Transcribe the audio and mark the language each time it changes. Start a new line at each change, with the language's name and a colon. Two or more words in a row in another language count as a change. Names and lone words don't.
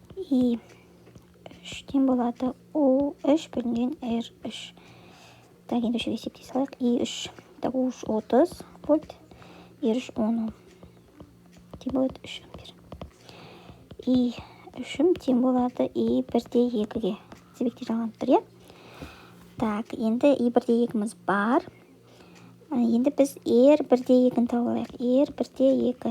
Kazakh: И 3 болады. У3 бөлінген R3. Так, енді үшіге есептей салайық. И3. Так, У3 30 вольт. R3 10 Ом. Тең болады 3 ампер. И3 тең болады И1/2-ге. Тізбекте жалғанып тұр, е? Так, енді И1/2-міз бар. Енді біз R1/2-ні тауып алайық. R1/2.